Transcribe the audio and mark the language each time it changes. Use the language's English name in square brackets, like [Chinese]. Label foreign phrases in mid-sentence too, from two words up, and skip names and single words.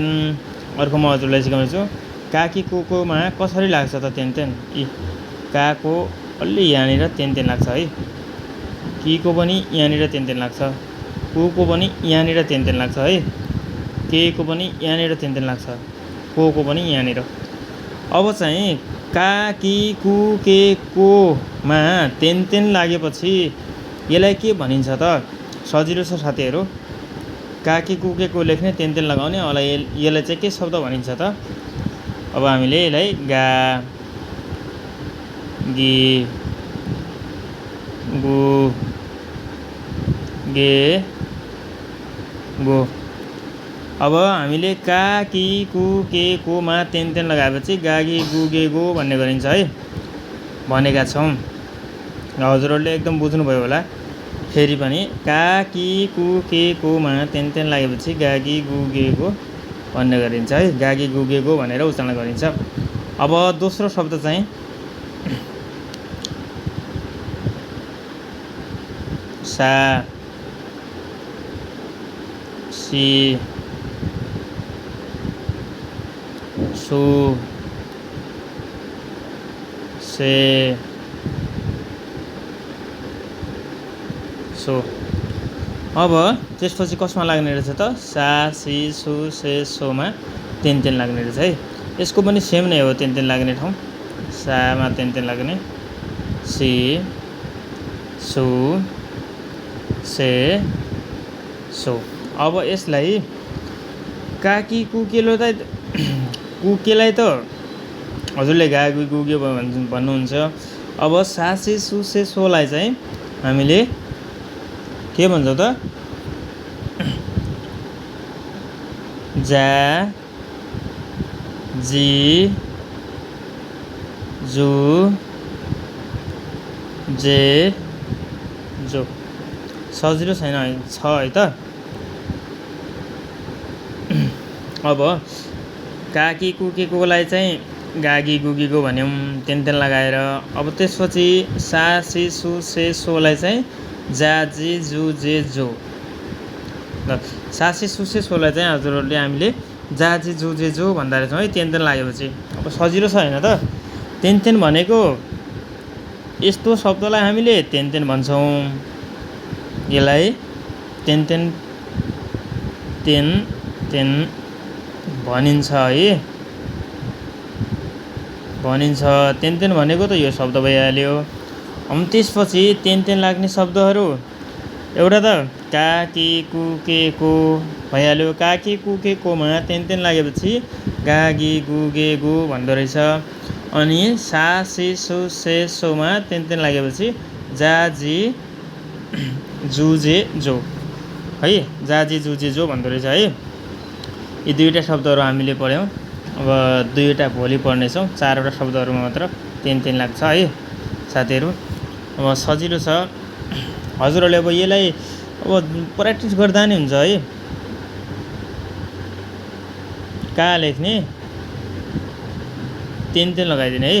[Nepali] अर्को म हजुरलाई सिकाउँछु का, के, कुमा कसरी लाग्छ त तेन। का को अलि यहाँनिर तेन लाग्छ है। कि को पनि यहाँनिर तेन लाग्छ। कु को पनि यहाँनिर तेन लाग्छ है। के को पनि यहाँनिर तेन लाग्छ। को पनि यहाँनिर। अब चाहिँ का, कि, कु, के, कोमा तेन लागेपछि यसलाई के भनिन्छ त। सजिलो छ साथीहरू। का, के, कु, के, को लेख्ने, तेन लगाउने। यसलाई चाहिँ के शब्द भनिन्छ त। अब हामीले यसलाई गा, गी, गु, गे, गो। अब हामीले का, कि, कु, के, कोमा तेन लगाएपछि गा, गी, गु, गे, गो भन्ने गरिन्छ है, भनेका छौँ। हजुरहरूले एकदम बुझ्नुभयो होला। फेरि पनि का, कि, कु, के, कोमा तेन लागेपछि गा, गी, गु, गे, गो भन्ने गरिन्छ है। गा, गी, गु, गे, गो भनेर उच्चारण गरिन्छ। अब दोस्रो शब्द चाहिँ सा, सी सु से सो। अब त्यसपछि कसमा लाग्ने रहेछ त सा सी सु से सोमा तेन तेन लाग्ने रहेछ है। यसको पनि सेम नै हो तेन तेन लाग्ने ठाउँ, सामा तेन तेन लाग्ने, सी सु से सो। अब यसलाई काकी कुकेलाई त हजुरले गा गु गुगे भन्नुहुन्छ। अब सा से सु से सोलाई चाहिँ हामीले के भन्छौँ त जा जी जु जे जो। सजिलो छैन छ है त। अब काकी कुकेकोलाई चाहिँ गागी गुगीको भन्यौँ तेन तेन लगाएर। अब त्यसपछि सा सी सु से सोलाई चाहिँ जा जी जु जे जो। ल सा सी सु से सोलाई चाहिँ हजुरहरूले हामीले जा जी जु जे जो भन्दा रहेछौँ है तेन तेन लागेपछि। अब सजिलो छ होइन त। तेन तेन भनेको यस्तो शब्दलाई हामीले तेन तेन भन्छौँ। यसलाई तेन तेन तेन तेन भनिन्छ है, भनिन्छ। तेन तेन भनेको त यो शब्द भइहाल्यो। अनि त्यसपछि तेन तेन लाग्ने शब्दहरू एउटा त काकी कुकेको भइहाल्यो। काकी कुकेकोमा तेन तेन लागेपछि गागी गुगे गु भन्दो रहेछ। अनि सा सी सु से सोमा तेन तेन लागेपछि जा जी जु जे जो है, जा जी जु जे जो भन्दो रहेछ है। यी दुईवटा शब्दहरू हामीले पढ्यौँ। अब दुईवटा भोलि पढ्नेछौँ। चारवटा शब्दहरूमा मात्र तेन तेन लाग्छ है साथीहरू। अब सजिलो छ। हजुरहरूले अब यसलाई अब प्र्याक्टिस गर्दा नि हुन्छ है। का लेख्ने तेन तेन लगाइदिने है।